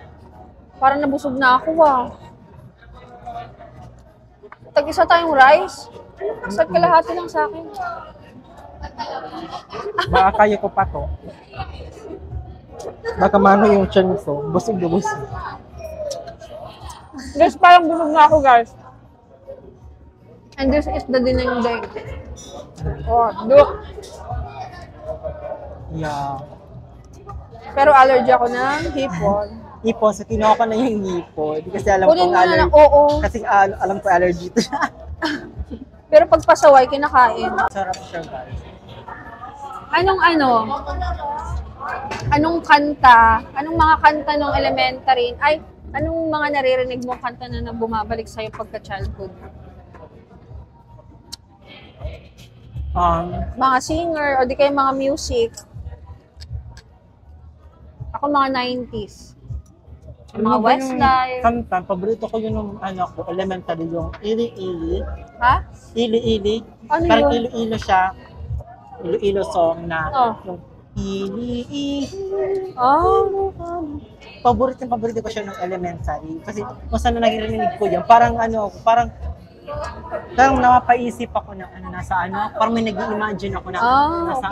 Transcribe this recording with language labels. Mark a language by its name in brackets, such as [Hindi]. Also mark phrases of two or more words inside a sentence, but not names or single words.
[Filipino] Parang nabusog na ako Tag-isa tayong rice. Saan kalahati lang sa akin? Baka kaya ko pa to. Baka mano yung tiyan ko. Busog na busog. Guys, parang busog na ako, guys. [English] And this is the dinding. Look. Yeah. [Filipino] Pero allergy ako ng hipon. Ipon, so kinuha ko na yung ipon. Di kasi alam Kunin kong mo na allergy. lang, oo. Kasi alam ko allergy to siya. Pero pag pasaway, kinakain. Sarap siya, guys. Anong kanta, anong mga kanta ng elementary, anong mga naririnig mo kanta na bumabalik sa'yo pagka-childhood? Mga singer, o di kayo mga music. Ako mga 90s. Mga Westlife. Kanta, paborito ko yun ng elementary, yung Ili-Ili. Ha? Ili-Ili. Ano Parang yun? Iloilo siya. Iloilo song na Oh. yung Ili-Ili. Oh. Paborito ko siya ng elementary. Kasi kung saan na nagirinig ko yan, parang napapaisip ako na parang may nag-imagine ako na nasa